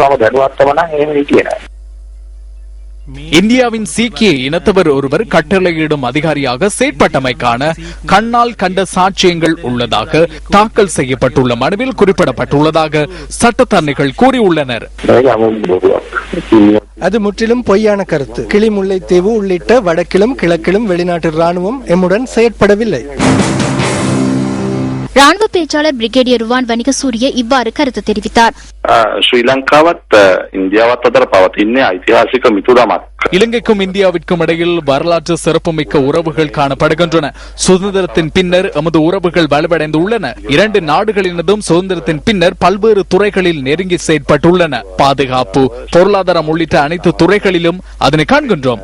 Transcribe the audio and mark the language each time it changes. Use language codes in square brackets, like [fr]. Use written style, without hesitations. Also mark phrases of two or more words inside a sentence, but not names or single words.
[ta] இந்தியாவின் சீக்கிய இனத்தவர் ஒருவர் கட்டளையிடும் அதிகாரியாக செயற்பட்டமைக்கான கண்ணால் கண்ட சாட்சியங்கள் உள்ளதாக தாக்கல் செய்யப்பட்டுள்ள மனுவில் குறிப்பிடப்பட்டுள்ளதாக சட்டத்தரணிகள் கூறியுள்ளனர். அது முற்றிலும் பொய்யான கருத்து. கிளிமுல்லைத்தீவு உள்ளிட்ட வடக்கிலும் கிழக்கிலும் வெளிநாட்டு ராணுவம் எம்முடன் செயற்படவில்லை. ராணுவ பேச்சாளர் பிரிகேடியர் ருவான் வணிகசூரிய இவ்வாறு கருத்து தெரிவித்தார். [si] ශ්‍රී ලංකාවත් ඉන්දියාවත් අතර පවතින්නේ ඓතිහාසික මිතුරමක්. [ta] இலங்கைக்கும் இந்தியாவிற்கும் இடையில் வரலாற்று சிறப்புமிக்க உறவுகள் காணப்படுகின்றன. சுதந்திரத்தின் பின்னர் எமது உறவுகள் வலுவடைந்துள்ளன. 2 நாடுகளினதும் சுதந்திரத்தின் பின்னர் பல்வேறு துறைகளில் நெருங்கி செயற்பட்டுள்ளன. பாதுகாப்பு, பொருளாதாரம் உள்ளிட்ட அனைத்து துறைகளிலும் அதனை காண்கின்றோம்.